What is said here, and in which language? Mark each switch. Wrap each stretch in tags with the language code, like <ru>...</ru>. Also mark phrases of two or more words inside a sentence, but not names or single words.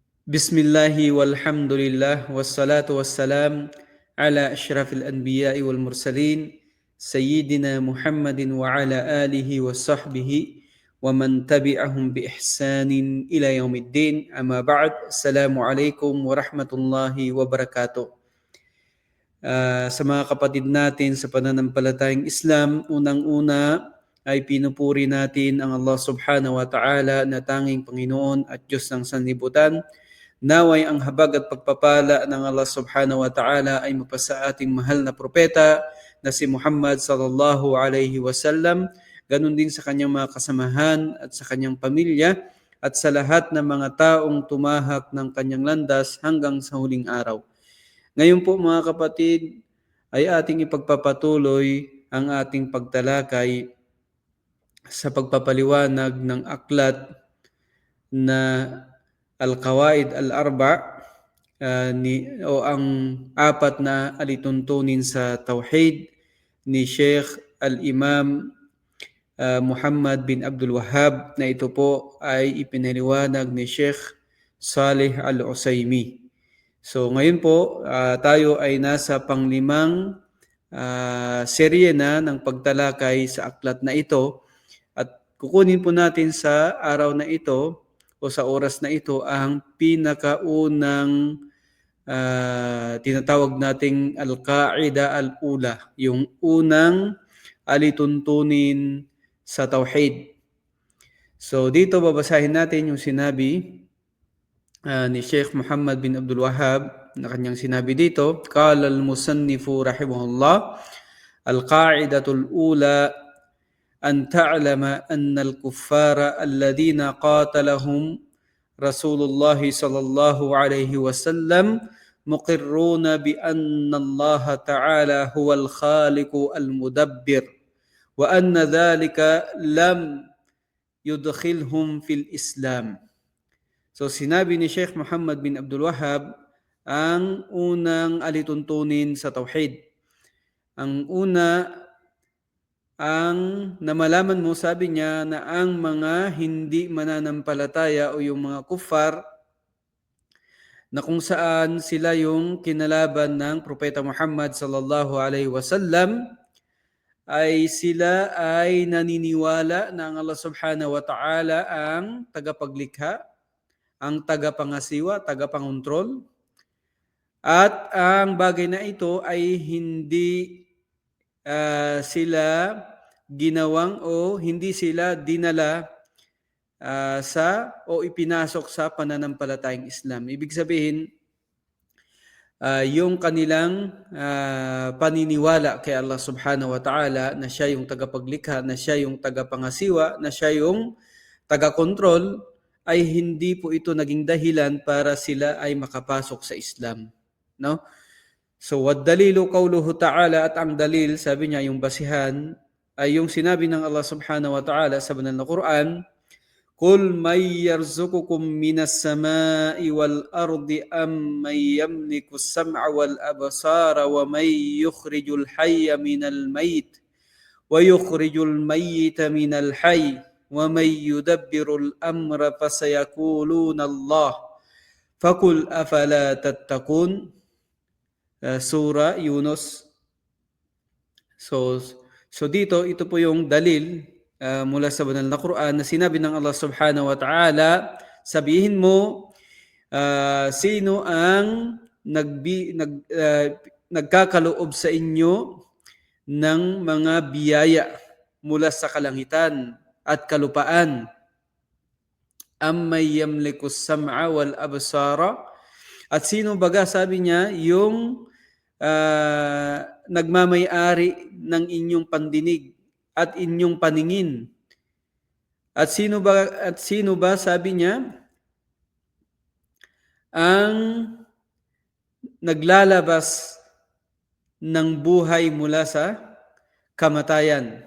<ar>بسم الله والحمد لله والصلاة والسلام على أشرف الأنبياء والمرسلين سيدنا محمد وعلى آله وصحبه ومن تبعهم بإحسان إلى يوم الدين. أما بعد. السلام عليكم ورحمة الله وبركاته.</ar> <tl>Sa mga kapatid natin sa pananampalatayang Islam, unang-una ay pinupuri natin ang Allah</tl> <ar>سبحانه وتعالى</ar> <tl>na tanging Panginoon at Diyos ng sanlibutan. Naway ang habag at pagpapala ng Allah</tl> <ar>سبحانه وتعالى</ar> <tl>ay mapasa ating mahal na propeta na si Muhammad</tl> <ar>صلى الله عليه وسلم,</ar> <tl>ganun din sa kanyang mga kasamahan at sa kanyang pamilya at sa lahat ng mga taong tumahak ng kanyang landas hanggang sa huling araw. Ngayon po mga kapatid ay ating ipagpapatuloy ang ating pagtalakay sa pagpapaliwanag ng aklat na Al-Qawaid Al-Arba' o ang apat na alituntunin sa Tauhid ni Sheikh Al-Imam Muhammad bin Abdul Wahhab, na ito po ay ipinaliwanag ni Sheikh Saleh Al-Usaimi. So ngayon po tayo ay nasa panglimang serye na ng pagtalakay sa aklat na ito at kukunin po natin sa araw na ito o sa oras na ito ang pinakaunang tinatawag nating</tl> <ar>القاعدة الأولى,</ar> <tl>yung unang alituntunin sa Tauhid. So dito babasahin natin yung sinabi ni Sheikh Muhammad bin Abdul Wahhab na kanyang sinabi dito.</tl> <ar>قال المصنف رحمه الله القاعدة الأولى أن تعلم أن الكفار الذين قاتلهم رسول الله صلى الله عليه وسلم مقرون بأن الله تعالى هو الخالق المدبر وأن ذلك لم يدخلهم في الإسلام.</ar> <tl>So sinabi ni Sheikh Muhammad bin Abdul Wahhab ang unang alituntunin sa Tauhid. Ang una, ang namalaman mo, sabi niya, na ang mga hindi mananampalataya o yung mga kuffar na kung saan sila yung kinalaban ng Propeta Muhammad</tl> <ar>صلى الله عليه وسلم</ar> <tl>ay sila ay naniniwala na ang Allah</tl> <ar>سبحانه وتعالى</ar> <tl>ang tagapaglikha, ang tagapangasiwa, tagapangontrol, at ang bagay na ito ay hindi sila ginawang o hindi sila dinala o ipinasok sa pananampalatayang Islam. Ibig sabihin, yung kanilang paniniwala kay Allah</tl> <ar>سبحانه وتعالى</ar> <tl>na siya yung tagapaglikha, na siya yung tagapangasiwa, na siya yung tagakontrol, ay hindi po ito naging dahilan para sila ay makapasok sa Islam. No? So,</tl> <ar>والدليل قوله تعالى,</ar> <tl>at ang dalil, sabi niya, yung basihan, ay yung sinabi ng Allah subhanahu wa ta'ala sa banal na Quran,</tl> <ar>قل من يرزقكم من السماء والأرض أمن يملك السمع والأبصار ومن يخرج الحي من الميت ويخرج الميت من الحي ومن يدبر الأمر فسيقولون الله فقل أفلا تتقون. سورة يونس.</ar> <tl>So dito, ito po yung dalil mula sa banal na Quran na sinabi ng Allah</tl> <ar>سبحانه وتعالى,</ar> <tl>sabihin mo, sino ang nagkakaloob sa inyo ng mga biyaya mula sa kalangitan at kalupaan?</tl> <ar>أمن يملك السمع والأبصار,</ar> <tl>at sino baga, sabi niya, yung nagmamay-ari ng inyong pandinig at inyong paningin. At sino ba, sabi niya, ang naglalabas ng buhay mula sa kamatayan.</tl>